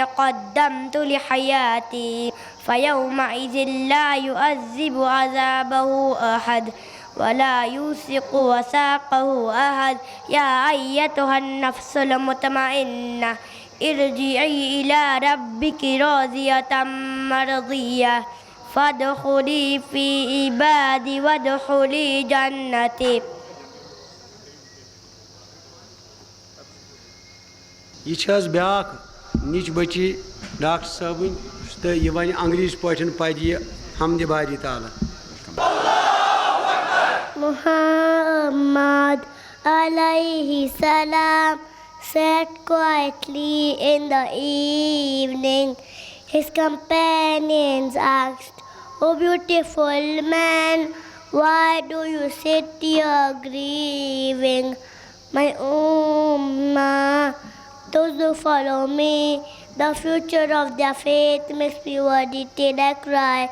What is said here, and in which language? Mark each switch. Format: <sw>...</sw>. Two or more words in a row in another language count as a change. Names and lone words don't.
<ar>قدمت لحياتي فيومئذ لا يعذب عذابه أحد ولا يوثق وثاقه أحد يا أيتها النفس المطمئنة ارجعي إلى ربك راضية مرضية فادخلي في عبادي وادخلي جنتي.</ar> <ks>یہ چھِ حظ بیٛاکھ نِچ بٔچی ڈاکٹر صٲبٕنۍ تہٕ یہِ وَنہِ انگریٖزۍ پٲٹھۍ پَرِ یہِ حمدِ باری تعالیٰ.</ks> <en>Muhammad</en> <ar>عليه السلام</ar> <en>sat quietly in the evening. His companions asked, "O beautiful man, why do you sit here grieving?" My ummah, those who follow me, the future of their faith must be worthy till I cry.</en>